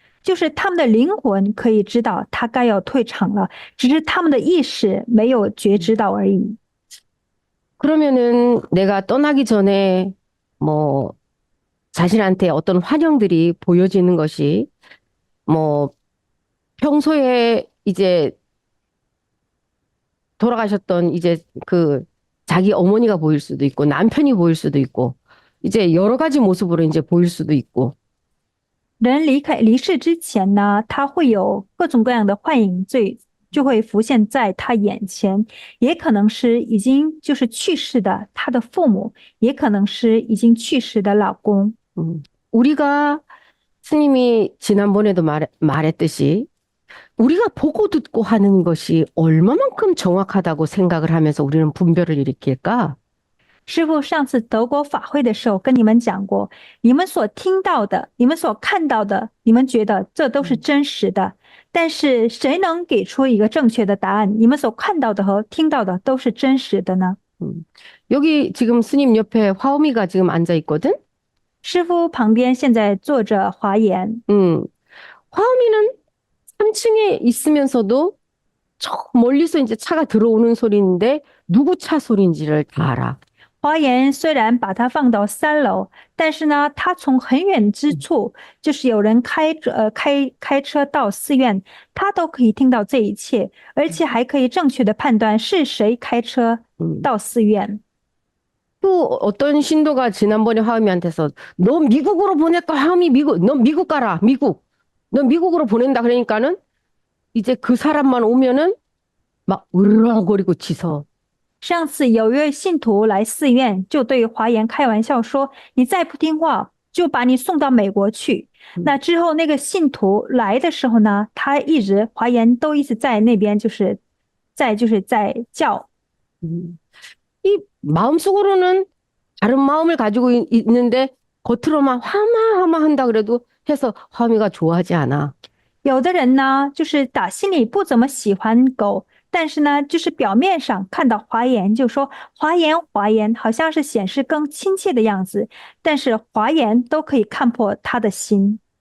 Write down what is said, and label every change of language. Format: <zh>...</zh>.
<zh>就是他们的灵魂可以知道他该要退场了，只是他们的意识没有觉知到而已。</zh> <ko>그러면은 내가 떠나기 전에 뭐 자신한테 어떤 환영들이 보여지는 것이 뭐 평소에 이제 돌아가셨던 이제 그 자기 어머니가 보일 수도 있고 남편이 보일 수도 있고 이제 여러 가지 모습으로 이제 보일 수도 있고.</ko> <zh>人离世之前呢，他会有各种各样的幻影，就会浮现在他眼前，也可能是已经就是去世的他的父母，也可能是已经去世的老公。</zh> <ko>우리가 스님이 지난번에도 말했듯이 우리가 보고 듣고 하는 것이 얼마만큼 정확하다고 생각을 하면서 우리는 분별을 일으킬까?</ko> <zh>师父上次德国法会的时候跟你们讲过，你们所听到的，你们所看到的，你们觉得这都是真实的，但是谁能给出一个正确的答案？你们所看到的和听到的都是真实的呢？</zh> <ko>여기 지금 스님 옆에 화엄이가 지금 앉아 있거든?</ko> <zh>师父旁边现在坐着华严，</zh> <ko>화엄이는 3층에 있으면서도 저 멀리서 이제 차가 들어오는 소리인데 누구 차 소리인지를 다 알아.</ko> <zh>华严虽然把它放到3楼，但是呢，他从很远之处，就是有人开车到寺院，他都可以听到这一切，而且还可以正确的判断是谁开车到寺院。</zh> <ko>또 어떤 신도가 지난번에 화엄이한테서 너 미국으로 보낼까? 화엄이 너 미국 가라. 너 미국으로 보낸다. 그러니까는 이제 그 사람만 오면은 막 으르렁거리고 치서</ko> <zh>上次有一位信徒来寺院，就对华严开玩笑说：“你再不听话，就把你送到美国去。” 那之后，那个信徒来的时候呢，他一直华严都一直在那边，在叫。</zh> <ko>이 마음속으로는 다른 마음을 가지고 있는데 겉으로만 화마 한다 그래도 해서 화미가 좋아하지 않아.</ko> <zh>有的人呢，就是打心里不怎么喜欢狗，但是呢，就是表面上看到华严就说华严华严，好像是显示更亲切的样子，但是华严都可以看破他的心。</zh>